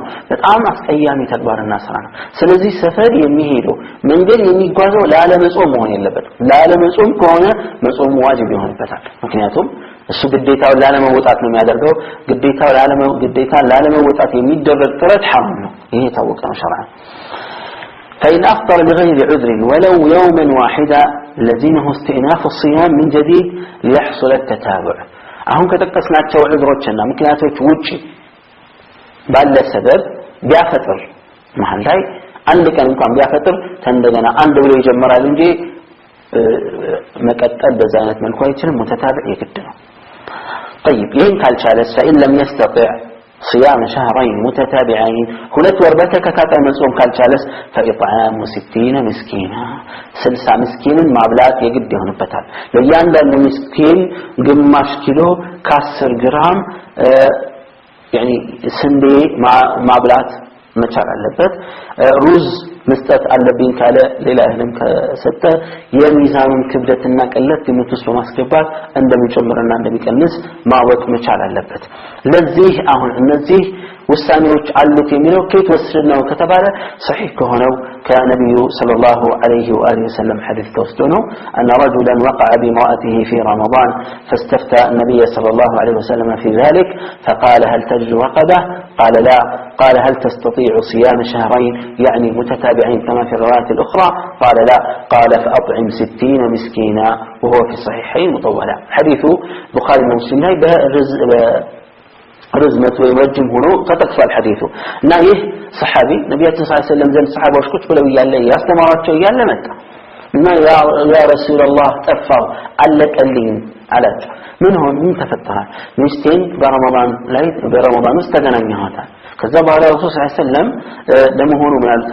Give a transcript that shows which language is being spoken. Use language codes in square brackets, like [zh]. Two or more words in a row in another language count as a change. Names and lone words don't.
[am] በጣም አስቀያሚ ተግባርና ስራ ነው። ስለዚህ ሰፈር የሚሄደው መንገድ የሚጓዘው ለዓለመጾም መሆን የለበትም። ለዓለመጾም ከሆነ መጾም ዋጅብ ይሆንበታል። ምክንያቱም እሱ ግዴታውን ላለመወጣት ነው የሚያደርገው። ግዴታን ላለመወጣት የሚደረግ ጥረት ሐራም ነው። ይሄ ታወቀ ነው ሸሪዓ። [ar] فإن أفطر بغير عذر ولو يوما واحدا لزمه استئناف الصيام من جديد ليحصل التتابع. [am] አሁን ከተከስናቸው ዑذሮችና ምክንያቶች ውጪ ባለ ሰበብ ቢያፈጥር መሃል ላይ አንድ ቀን እንኳን ቢያፈጥር እንደገና አንድ ብሎ ይጀምራል እንጂ መቀጠል በዛ አይነት መልኩ አይችልም። متتابع የግድ ነው። طيب ይሄን ካልቻለ [ar] فإن لم يستطع صيام شهرين متتابعين [am] ሁለት ወር በተከታታይ መጾም ካልቻለስ [ar] فإطعام 60 مسكينا [am] 60 ምስኪንን ማብላት የግድ ይሆንበታል። ለእያንዳንዱ ምስኪን ግማሽ ኪሎ ከ10 ግራም يعني ስንዴ ማብላት መቻል አለበት። ሩዝ መስጠት አለብኝ ካለ ሌላ እህልም ከሰጠ የሚዛኑን ክብደትና ቀለት ግምት በማስገባት እንደሚጨምርና እንደሚቀንስ ማወቅ መቻል አለበት። ለዚህ አሁን እነዚህ ውሳኔዎች አሉት የሚለው ከየት ወስደነው ከተባለ صحيح ከሆነው ከነብዩ ሰለላሁ ዐለይሂ ወሰለም ሐዲስ ተወስዶ ነው። [ar] أن رجلا وقع بامرأته في رمضان فاستفتى النبي صلى الله عليه وسلم في ذلك فقال هل تجد رقبة؟ قال لا. قال هل تستطيع صيام شهرين يعني متتابعين كما في الروايات الأخرى؟ قال لا. قال فأطعم 60 مسكينا وهو في الصحيحين مطولا. حديث بخاري ومسلم لا رزمت ويرجم هنا فتكفى الحديث [am] እና ይህ ሰሃቢ ነብያችን ሰለላሁ ዐለይሂ ወሰለም ዘንድ ሰሃባዎች ቁጭ ብለው ያለ ያስተማራቸው ያለ መጣ እና ያ ረሱላህ ጠፋው አለቀልኝ አላቸው። ምን ሆነ? ምን ተፈጠረ? ሚስቴን በረመዳን ውስጥ ተገናኘኋታል። ከዛ በኋላ ረሱል ሰለላሁ ዐለይሂ ወሰለም ለመሆኑ ምን አሉት?